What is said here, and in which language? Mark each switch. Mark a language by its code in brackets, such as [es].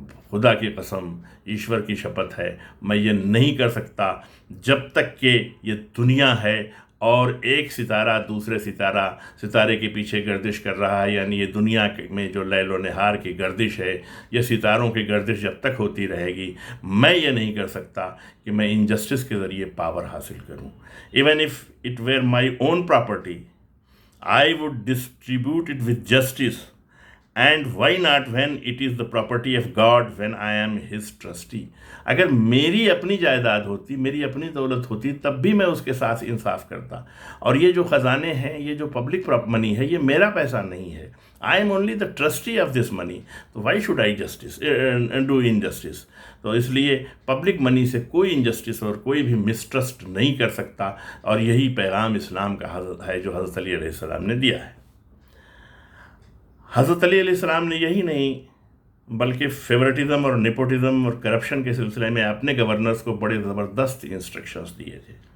[ur] خدا کی قسم، ایشور کی شپت ہے، میں یہ نہیں کر سکتا جب تک کہ یہ دنیا ہے اور ایک ستارہ دوسرے ستارے کے پیچھے گردش کر رہا ہے، یعنی یہ دنیا میں جو لیل و نہار کی گردش ہے، یہ ستاروں کی گردش جب تک ہوتی رہے گی، میں یہ نہیں کر سکتا کہ میں انجسٹس کے ذریعے پاور حاصل کروں۔ [en] Even if it were my own property I would distribute it with justice and why not when it is the property of God when I am his trustee. [ur] اگر میری اپنی جائیداد ہوتی، میری اپنی دولت ہوتی، تب بھی میں اس کے ساتھ انصاف کرتا. اور یہ جو خزانے ہیں، یہ جو پبلک منی ہے، یہ میرا پیسہ نہیں ہے. [en] I am only the trustee of this money. [ur] تو [en] Why should I justice do injustice. [ur] تو اس لیے پبلک منی سے کوئی انجسٹس اور کوئی بھی مسٹرسٹ نہیں کر سکتا. اور یہی پیغام اسلام کا ہے جو حضرت علی علیہ السلام نے دیا ہے. حضرت علی علیہ السلام نے یہی نہیں بلکہ فیورٹزم اور نیپوٹزم اور کرپشن کے سلسلے میں اپنے گورنرز کو بڑے زبردست انسٹرکشنز دیے تھے.